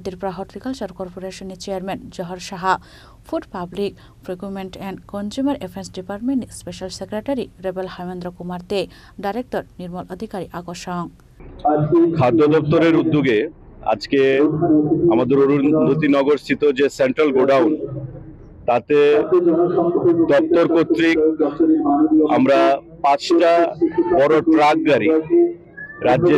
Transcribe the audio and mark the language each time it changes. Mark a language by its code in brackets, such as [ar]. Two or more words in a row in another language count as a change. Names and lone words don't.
[trp] Tripura Horticulture Corporation Chairman Johar Shaha, Food Public Procurement and Consumer Affairs Department Special Secretary Rebel Hemendra Kumar De, Director Nirmal Adhikari Akosang. [bn] খাদ্য দপ্তরের উদ্যোগে আজকে আমাদের অরুন্ধতিনগর স্থিত যে সেন্ট্রাল গোডাউন তাতে দপ্তর কর্তৃক আমরা 5টা বড় ট্রাক গাড়ি রাজ্যের